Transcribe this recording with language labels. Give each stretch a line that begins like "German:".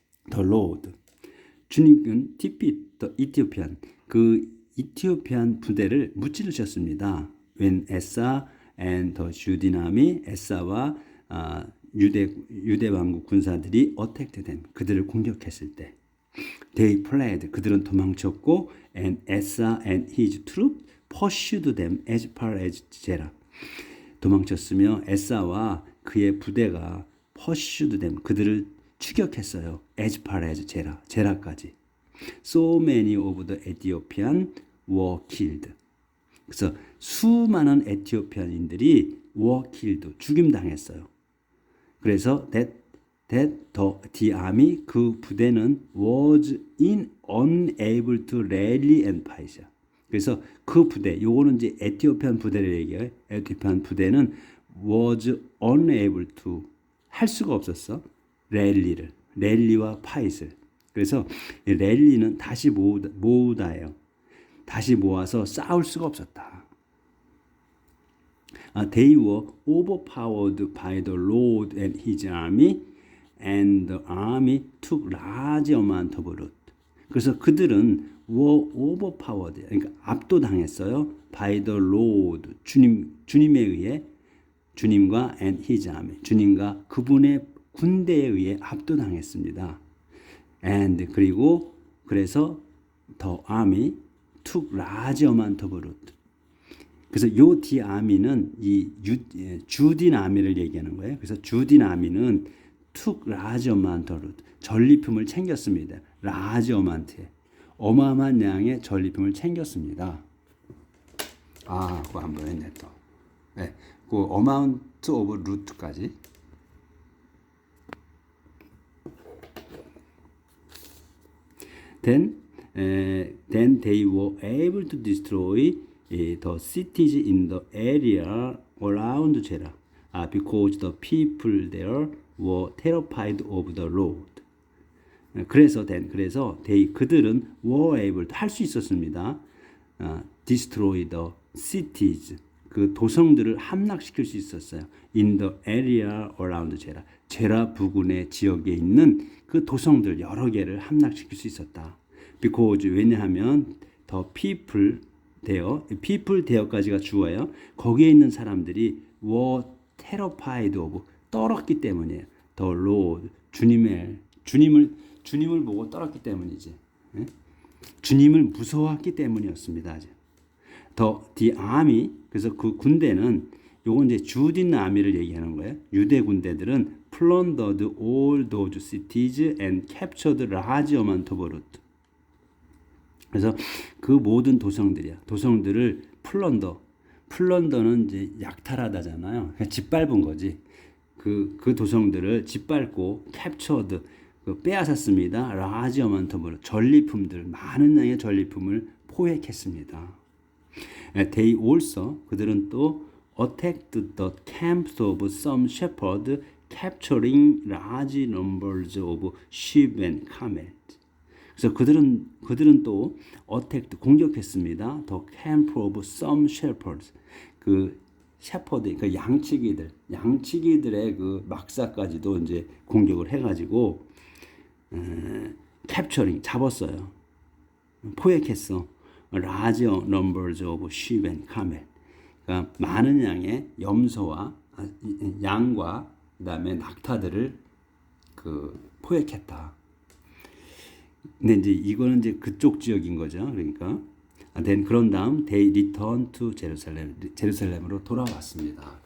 English: The Lord 주님은 defeat the Ethiopian
Korean: 그 이티오피안 부대를 무찌르셨습니다.
English: When Asa and the Judean army
Korean: 에사와 유대 왕국 군사들이 attacked them 그들을 공격했을 때
English: they fled
Korean: 그들은 도망쳤고
English: and Asa and his troops pursued them as far as
Korean: 제라 도망쳤으며 에사와 그의 부대가
English: pursued them
Korean: 그들을 추격했어요.
English: as far as
Korean: 제라까지.
English: So many of the Ethiopians were killed.
Korean: 그래서 수많은 에티오피아인들이 were killed, 죽임당했어요.
English: 그래서 the army,
Korean: 그 부대는
English: was unable to rally and fight.
Korean: 그래서 그 부대, 요거는 이제 에티오피안 부대를 얘기해요. 에티오피안 부대는
English: was unable to,
Korean: 할 수가 없었어. 랠리와 파이트를. 그래서 랠리는 다시 모으다예요. 다시 모아서 싸울 수가 없었다.
English: They were overpowered by the Lord and his army, and the army took large amount of loot.
Korean: 그래서 그들은
English: were overpowered,
Korean: 그러니까 압도당했어요.
English: by the Lord,
Korean: 주님에 의해, 주님과
English: and his army,
Korean: 주님과 그분의 군대에 의해 압도당했습니다.
English: And
Korean: 그리고 그래서
English: the army took large amount of loot.
Korean: 그래서 요 디아미는 이 주딘 아미를 얘기하는 거예요. 그래서 주딘 아미는
English: took large amount of loot,
Korean: 전리품을 챙겼습니다. large amount에 어마어마한 양의 전리품을 챙겼습니다. 그거 한번 했네 또. 네, 그 amount of loot까지.
English: Then they were able to destroy the cities in the area around Jera, because the people there were terrified of the Lord.
Korean: 그래서 그들은
English: were able,
Korean: 할 수 있었습니다.
English: destroy the cities,
Korean: 그 도성들을 함락시킬 수 있었어요.
English: in the area around Jera,
Korean: 제라 부근의 지역에 있는 그 도성들 여러 개를 함락시킬 수 있었다. because, 왜냐하면
English: the people there
Korean: 까지가 주어예요. 거기에 있는 사람들이
English: were terrified of,
Korean: 떨었기 때문이에요. the Lord, 주님을 보고 떨었기 때문이지. 주님을 무서워했기 때문이었습니다.
English: the army,
Korean: 그래서 그 군대는, 요건 이제 주딘 아미를 얘기하는 거예요. 유대 군대들은
English: plundered all those cities and captured large amount of loot.
Korean: 그래서 그 모든 도성들을 플런더는 이제 약탈하다잖아요. 그러니까 짓밟은 거지. 그 도성들을 짓밟고 captured, 빼앗았습니다.
English: large amount of loot,
Korean: 전리품들, 많은 양의 전리품을 포획했습니다.
English: They also,
Korean: 그들은 또
English: attacked the camps of some shepherds, capturing large numbers of sheep and camels.
Korean: 그래서 그들은 또 attacked, 공격했습니다.
English: The camp of some shepherds,
Korean: 그 셰퍼드, 그 양치기들의 그 막사까지도 이제 공격을 해가지고 capturing, 잡았어요. 포획했어.
English: large numbers of sheep and camel.
Korean: 그러니까 많은 양의 염소와 양과 그다음에 낙타들을 포획했다. 근데 이제 이거는 이제 그쪽 지역인 거죠. 그러니까 그런 다음
English: they return to Jerusalem,
Korean: 제루살렘으로 돌아왔습니다.